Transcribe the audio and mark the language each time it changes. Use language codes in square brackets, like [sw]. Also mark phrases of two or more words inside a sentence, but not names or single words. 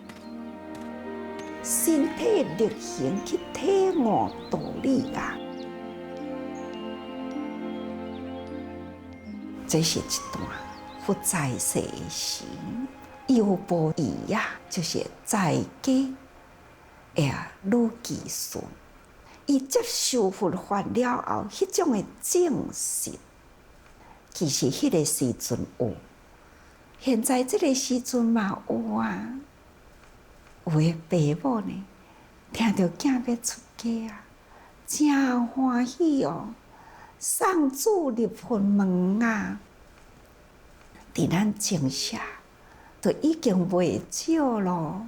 [nan] 身体力行去体悟道理啦，这是一段佛在世的时，优波夷呀，就是在家女寄顺，伊接受佛法了后，迄种的正信，其实迄个时阵有，现在这个时阵嘛有啊。有的爸母呢，听到囝要出家啊，真欢喜哦，送子入佛门啊。伫咱正社，就已经袂少咯。